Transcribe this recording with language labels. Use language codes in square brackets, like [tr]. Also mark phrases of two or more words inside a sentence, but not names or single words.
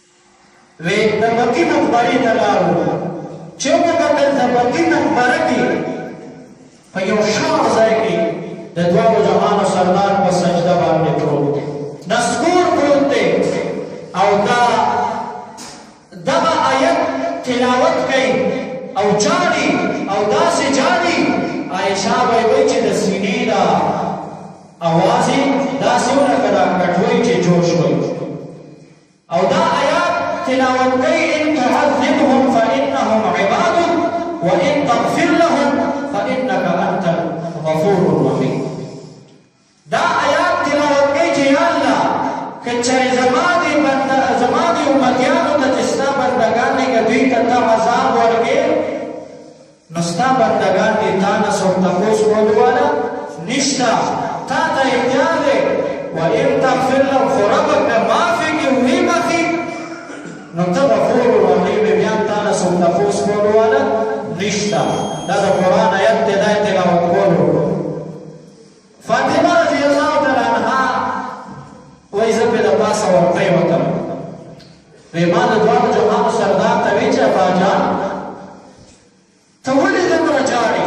[ps] وی د بقیع مقبرې ته لاړو چې وکتل د بقیع مقبره کې په یو شاړ ځای کې د دواړو جهانو سردار په سجده باندې پروت دی، نسکور پروت دی او دغه آیت تلاوت کوي او جاړي او داسې جاړي. عایشه به وایي چې د سینې دا اواز یې داسې ولکه دا کټوۍ چې جوش وي او دا آیات تلاوت کوي. [ar] ان تعذبهم فانهم عبادك وان تغفر لهم فانك انت الغفور الرحیم. [ps] دا آیات تلاوت کوي چې یا الله که چېرې زما د امتیانو ته چې ستا بندګان دي که دوی ته ته عذاب ورکړې نو ستا بندګان دي تا نه څوک تپوس کولو والا نشته، تا ته اختیار دی. [ar] وان تغفر لهم [ps] خو ربه که معافي کړي ویې بخي نو ته غفور رحیم یې، بیا تا نه څوک تپوس کولو والا نشته. دا د قرآن آیت دی، دا یې تلاوت کولو. فاطمه [ar] رضی الله تعالی عنها [ps] وایي زه پرې د پاسه ورپرېوتم، وایي ما د دواړو جهانو سردار ته وایي چې اباجان ته ولې دومره جاړې؟